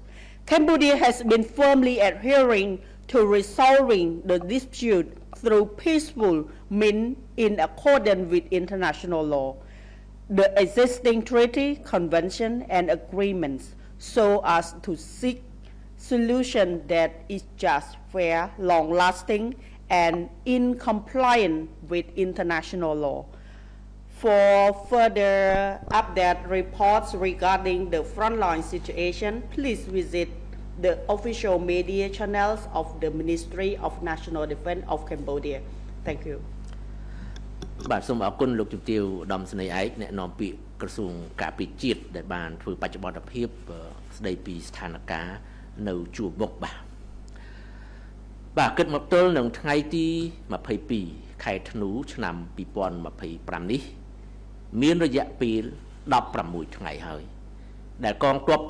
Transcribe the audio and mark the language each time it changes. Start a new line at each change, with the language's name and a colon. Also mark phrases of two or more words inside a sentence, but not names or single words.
English: Cambodia has been firmly adhering to resolving the dispute through peaceful means in accordance with international law, the existing treaty, convention, and agreements, so as to seek solution that is just, fair, long-lasting, and in compliance with international law. For further update reports regarding the frontline situation, please visit the official media channels of the Ministry of National Defense of Cambodia. Thank you.
Khmer: បាទសូមអរគុណលោកជំទាវឧត្តមសេនីយ៍ឯកអ្នកនាំពាក្យក្រសួងការពារជាតិដែលបានធ្វើបច្ចុប្បន្នភាពស្ដីពីស្ថានភាពនៅជួរមុខបាទគិតមកទល់នឹងថ្ងៃទី22ខែធ្នូឆ្នាំ2025នេះមានរយៈពេល16ថ្ងៃហើយដែលកងទ័ព